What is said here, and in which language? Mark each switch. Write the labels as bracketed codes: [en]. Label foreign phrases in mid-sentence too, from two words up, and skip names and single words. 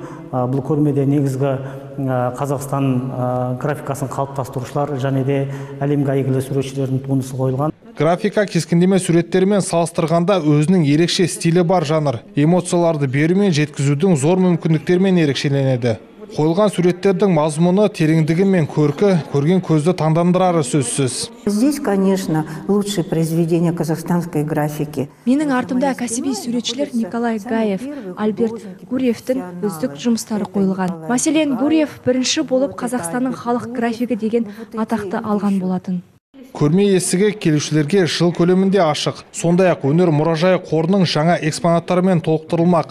[kk] Бұл көрмеде негізгі Қазақстан графикасын қалыптастырушылар және де әлемге әйгілі суретшілердің туындысы қойылған. Графика кескіндеме суреттерімен салыстырғанда өзінің ерекше стилі бар жанр. Эмоцияларды беру мен жеткізудің зор мүмкіндіктермен ерекшеленеді. Қойылған суреттердің мазмұны, тереңдігі мен көркі көрген көзді таңдандырары сөзсіз. [ru] Здесь, конечно, лучшее произведение казахстанской графики. [kk] Менің артымда кәсіби суретшілер Николай Гаев, Альберт Гурьевтің үздік жұмыстары қойылған. Мәселен, Гурьев бірінші болып Қазақстанның халық графигі деген атақты алған болатын. Көрме есігі келушілерге жыл көлемінде ашық. Сондай-ақ өнер мұражайы қорының жаңа экспонаттарымен толықтырылмақ.